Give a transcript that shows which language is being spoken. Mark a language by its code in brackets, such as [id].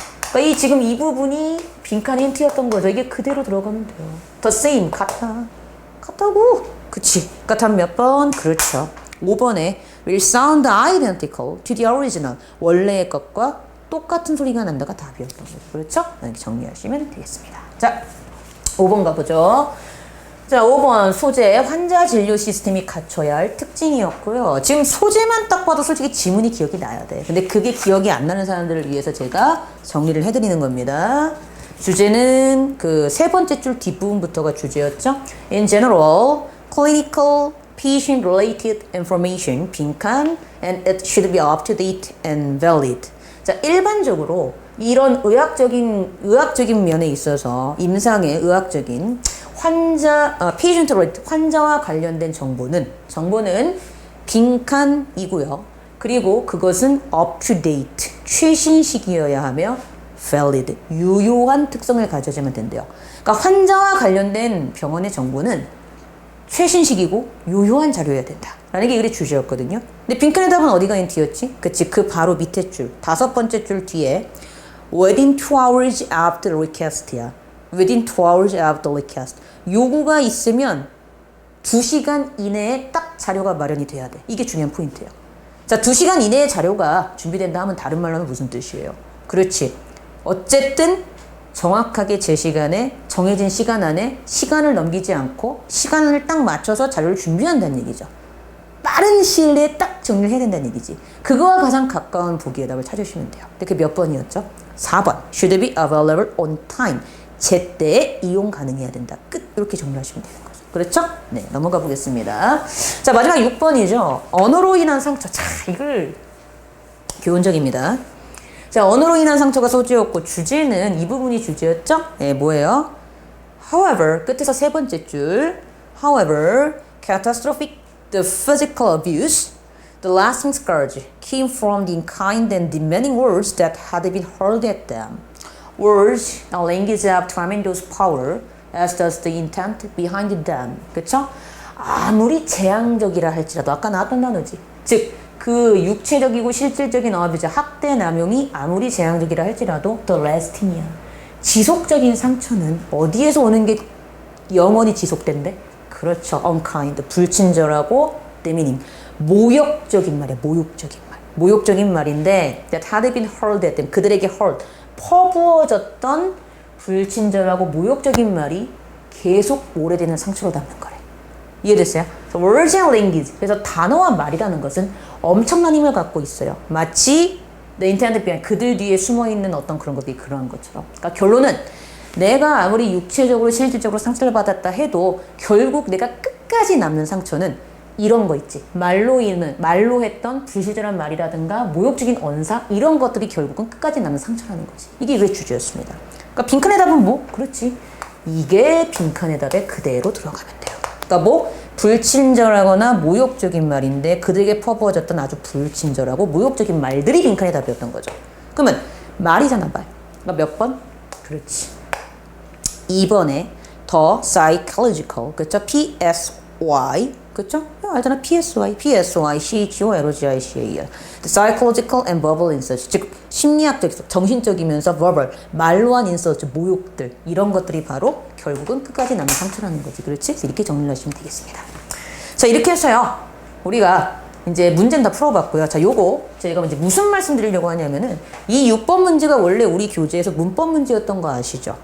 [ko] 그러니까 이 지금 이 부분이 빈칸 힌트였던 거죠. 이게 그대로 들어가면 돼요. [en] The same, [ko] 같다고. 그치. 그러니까 답 몇 번? 그렇죠. 5번에 [en] will sound identical to the original. [ko] 원래의 것과 똑같은 소리가 난다가 답이었던 거죠. 그렇죠? 이렇게 정리하시면 되겠습니다. 자, 5번 가보죠. 자, 5번 소재, 환자 진료 시스템이 갖춰야 할 특징이었고요. 지금 소재만 딱 봐도 솔직히 지문이 기억이 나야 돼. 근데 그게 기억이 안 나는 사람들을 위해서 제가 정리를 해드리는 겁니다. 주제는 그 세 번째 줄 뒷부분부터가 주제였죠. [en] In general, clinical patient-related information, [ko] 빈칸, [en] and it should be up-to-date and valid. [ko] 자, 일반적으로 이런 의학적인 면에 있어서 임상의 의학적인 환자와 관련된 정보는 빈칸이고요. 그리고 그것은 up to date, 최신식이어야 하며 valid, 유효한 특성을 가져야만 된대요. 그러니까 환자와 관련된 병원의 정보는 최신식이고 유효한 자료여야 된다. 라는 게 이게 주제였거든요. 근데 빈칸의 답은 어디가 인트였지? 그치, 그 바로 밑에 줄, 5번째 줄 뒤에 [en] within 2 hours after request [ko] 야. [en] within 2 hours after request. [ko] 요구가 있으면 2시간 이내에 딱 자료가 마련이 돼야 돼. 이게 중요한 포인트예요. 자, 2시간 이내에 자료가 준비된다 하면 다른 말로는 무슨 뜻이에요? 그렇지. 어쨌든 정확하게 제 시간에 정해진 시간 안에 시간을 넘기지 않고 시간을 딱 맞춰서 자료를 준비한다는 얘기죠. 빠른 시일 내에 딱 정리를 해야 된다는 얘기지. 그거와 가장 가까운 보기의 답을 찾으시면 돼요. 근데 그게 몇 번이었죠? 4번. [en] Should be available on time. [ko] 제때에 이용 가능해야 된다. 끝. 이렇게 정리하시면 되는 거죠. 그렇죠? 네, 넘어가 보겠습니다. 자, 마지막 6번이죠. 언어로 인한 상처. 자, 이걸 교훈적입니다. 자, 언어로 인한 상처가 소재였고 주제는 이 부분이 주제였죠? 네, 뭐예요? However, 끝에서 세 번째 줄. [en] However, catastrophic, the physical abuse, the lasting scars came from the unkind and demanding words that had been hurled at them. Words and language have tremendous power, as does the intent behind them. [ko] 그쵸? 아무리 재앙적이라 할지라도 아까 나왔던 단어지. 즉, 그 육체적이고 실질적인 어뷰즈, 학대, 남용이 아무리 재앙적이라 할지라도 [en] the lasting [ko] 이야. 지속적인 상처는 어디에서 오는 게 영원히 지속된대? 그렇죠. unkind, 불친절하고 demeaning, 모욕적인 말이야. 모욕적인 말. 모욕적인 말인데 [en] that had been hurled at them. [ko] 그들에게 hurled, 퍼부어졌던 불친절하고 모욕적인 말이 계속 오래되는 상처로 남는 거래. 이해됐어요? [en] words and language. [ko] 그래서 단어와 말이라는 것은 엄청난 힘을 갖고 있어요. 마치 [en] the intent behind, [ko] 그들 뒤에 숨어있는 어떤 그런 것들이 그러한 것처럼. 그러니까 결론은 내가 아무리 육체적으로 실질적으로 상처를 받았다 해도 결국 내가 끝까지 남는 상처는 이런 거 있지. 말로 했던 불실절한 말이라든가 모욕적인 언사 이런 것들이 결국은 끝까지 남는 상처라는 거지. 이게 왜 주제였습니다. 그러니까 빈칸의 답은 뭐? 그렇지. 이게 빈칸의 답에 그대로 들어가면 돼요. 그러니까 뭐 불친절하거나 모욕적인 말인데 그들에게 퍼부어졌던 아주 불친절하고 모욕적인 말들이 빈칸의 답이었던 거죠. 그러면 말이잖아, 말. 그러니까 몇 번? 그렇지. 2번에 더 psychological, 그쵸? PSY, 그쵸? 알잖아, PSY, CHOLOGICAL. [en] psychological and verbal insults, [ko] 즉 심리학적, 정신적이면서 verbal, 말로 한 insults, 모욕들, 이런 것들이 바로 결국은 끝까지 남는 상처라는 거지. 그렇지? 이렇게 정리를 하시면 되겠습니다. 자, 이렇게 해서요, 우리가 이제 문제는 다 풀어봤고요. 자, 요거 제가 이제 무슨 말씀 드리려고 하냐면은 이 6번 문제가 원래 우리 교재에서 문법 문제였던 거 아시죠?